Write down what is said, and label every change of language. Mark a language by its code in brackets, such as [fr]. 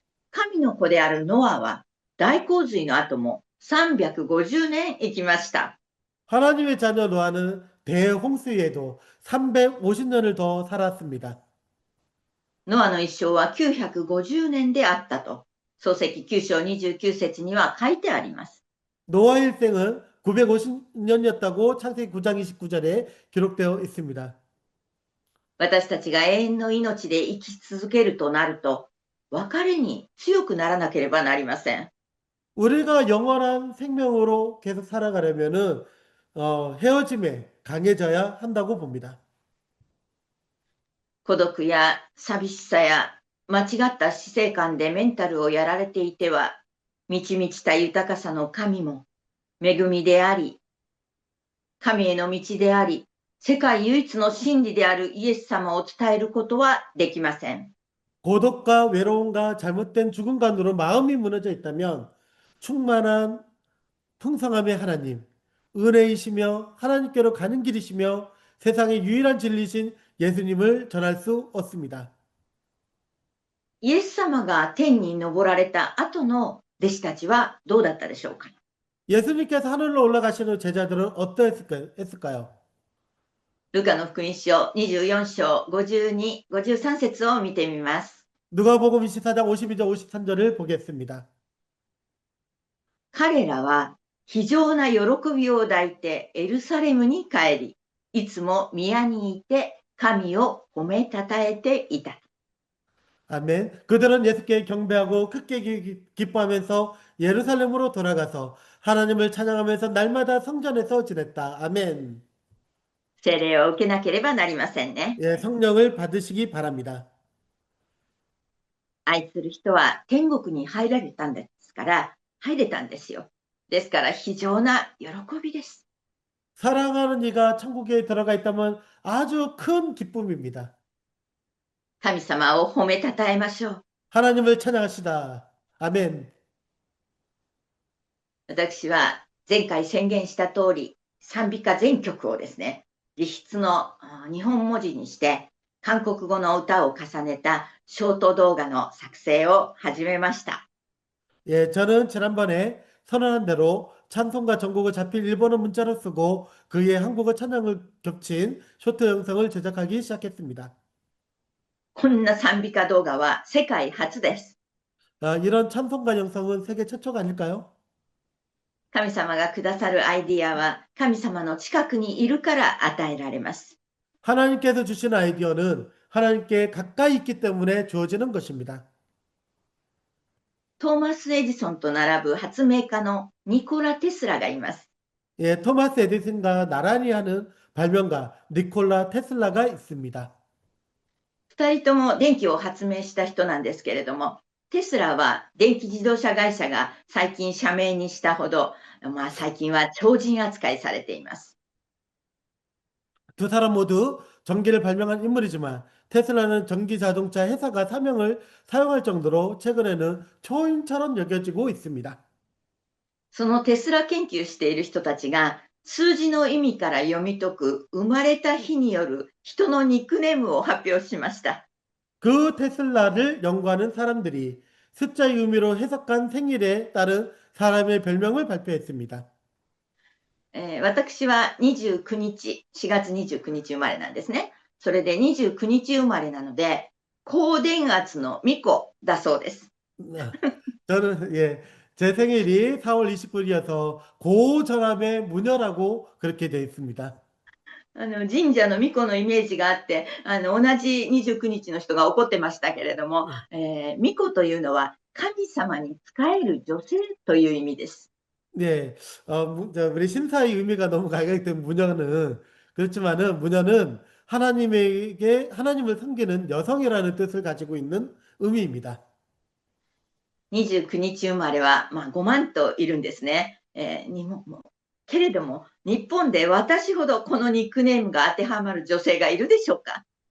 [ja] 神の子であるノアは大洪水の後も350年生きました。 [ko] 하나님의 자녀 노아는 대홍수에도 350년을 더 살았습니다. [ja] ノアの一生は950年であったと、創世記9章29節には書いてあります。 [ko] 노아 일생은 950년이었다고 창세기 9장 29절에 기록되어 있습니다. [ja] 私たちが永遠の命で生き続けるとなると、別れに強くならなければなりません。 [ko] 우리가 영원한 생명으로 계속 살아가려면은 헤어짐에 강해져야 한다고 봅니다. [ja] 孤独や寂しさや間違った死生観でメンタルをやられていては、満ち満ちた豊かさの神も恵みであり、神への道であり、世界唯一の真理であるイエス様を伝えることはできません。 [ko] 고독과 외로움과 잘못된 죽음관으로 마음이 무너져 있다면 충만한 풍성함의 하나님, 은혜이시며 하나님께로 가는 길이시며 세상의 유일한 진리신 예수님을 전할 수 없습니다. [ja] イエス様が天に昇られた後の弟子たちはどうだったでしょうか。 [ko] 예수님께서 하늘로 올라가신 후 제자들은 어떠했을까요? [ja] ルカの福音書24章52、53節を見てみます。 [ko] 누가복음 24장 52절 53절을 보겠습니다. [ja] 彼らは非常な喜びを抱いてエルサレムに帰り、いつも宮にいて神を褒めたたえていた。 [ko] 아멘. 그들은 예수께 경배하고 크게 기뻐하면서 예루살렘으로 돌아가서 하나님을 찬양하면서 날마다 성전에서 지냈다. 아멘. [ja] 聖霊を受けなければなりませんね。 [ko] 예, 성령을 받으시기 바랍니다. [ja] 愛する人は天国に入られたんですから、入れたんですよ。ですから非常な喜びです。 [ko] 사랑하는 이가 천국에 들어가 있다면 아주 큰 기쁨입니다. [ja] 神様を褒めたたえましょう。 [ko] 하나님을 찬양하시다. 아멘. [ja] 私は前回宣言した通り、賛美歌全曲をですね、自筆の日本文字にして、韓国語の歌を重ねたショート動画の作成を始めました。 [ko] 예, 저는 지난번에 선언한 대로 찬송과 전곡을 자필 일본어 문자로 쓰고 그의 한국어 찬양을 겹친 쇼트 영상을 제작하기 시작했습니다. [ja] こんな賛美歌動画は世界初です。 [ko] 이런 찬송가 영상은 세계 최초가 아닐까요? [ja] 神様がくださるアイディアは神様の近くにいるから与えられます。 [ko] 하나님께서 주신 아이디어는 하나님께 가까이 있기 때문에 주어지는 것입니다. [ja] トーマス・エジソンと並ぶ発明家のニコラ・テスラがいます。 [ko] 예, 토마스 에디슨과 나란히 하는 발명가 니콜라 테슬라가 있습니다. [ja] 二人とも電気を発明した人なんですけれども、テスラは電気自動車会社が最近社名にしたほど、最近は超人扱いされています。 [ko] 두 사람 모두 전기를 발명한 인물이지만 테슬라는 전기 자동차 회사가 사명을 사용할 정도로 최근에는 초인처럼 여겨지고 있습니다. [ja] そのテスラ研究している人たちが、数字の意味から読み解く生まれた日による人のニックネームを発表しました。 [ko] 그 테슬라를 연구하는 사람들이 숫자의 의미로 해석한 생일에 따른 사람의 별명을 발표했습니다. [ja] 私は29日、4月29日生まれなんですね。それで29日生まれなので、高電圧の巫女だそうです。 [ko] 저는 제 생일이 4월 29일이어서 고전압의 무녀라고 그렇게 되어 있습니다. [ja] 神社の巫女のイメージがあって、同じ29日の人が怒ってましたけれども、巫女というのは神様に仕える女性という意味です。 [ko] 네, 우리 신사의 의미가 너무 갈각된 무녀는 그렇지만은 무녀는 하나님을 섬기는 여성이라는 뜻을 가지고 있는 의미입니다. [ja] 29日生まれは、5万といるんですね。けれども、日本で私ほどこのニックネームが当てはまる女性がいるでしょうか。